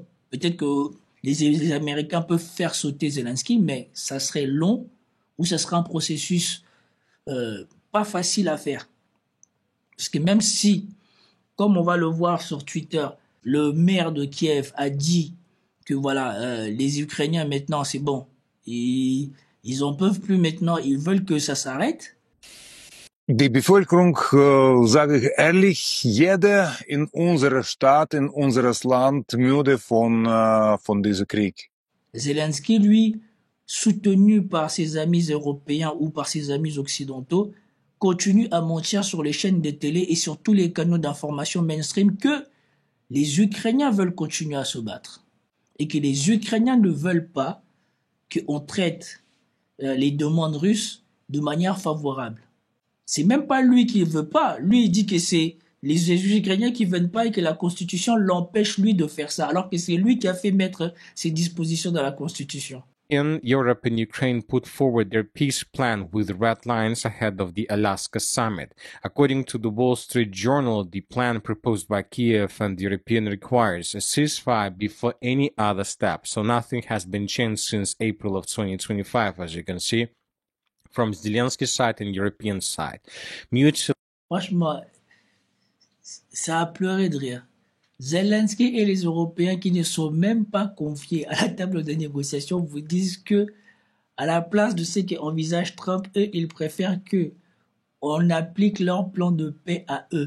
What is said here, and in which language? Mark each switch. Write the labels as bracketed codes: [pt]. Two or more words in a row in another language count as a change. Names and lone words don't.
[fr] Peut-être que les Américains peuvent faire sauter Zelensky, mais ça serait long ou ça serait un processus pas facile à faire. Parce que même si, comme on va le voir sur Twitter, le maire de Kiev a dit que voilà, les Ukrainiens maintenant c'est bon, ils en peuvent plus maintenant, ils veulent que ça s'arrête. [de] Die Bevölkerung, sage ich ehrlich, jeder in unserer Stadt, in unseres Land müde von diesem Krieg. [fr] Zelensky, lui, soutenu par ses amis européens ou par ses amis occidentaux, continue à mentir sur les chaînes de télé et sur tous les canaux d'information mainstream que les Ukrainiens veulent continuer à se battre et que les Ukrainiens ne veulent pas qu'on traite les demandes russes de manière favorable. C'est même pas lui qui veut pas. Lui, il dit que c'est les Ukrainiens qui veulent pas et que la Constitution l'empêche lui de faire ça, alors que c'est lui qui a fait mettre ces dispositions dans la Constitution. [en] In Europe and Ukraine put forward their peace plan with red lines ahead of the Alaska summit. According to the Wall Street Journal, the plan proposed by Kiev and the European requires a ceasefire before any other step. So nothing has been changed since April of 2025, as you can see, from Zelensky's side and European side. [fr] Franchement, ça a pleuré de rire. Zelensky et les Européens qui ne sont même pas conviés à la table de négociation vous disent que À la place de ce qu'envisage Trump, eux, ils préfèrent que on applique leur plan de paix à eux.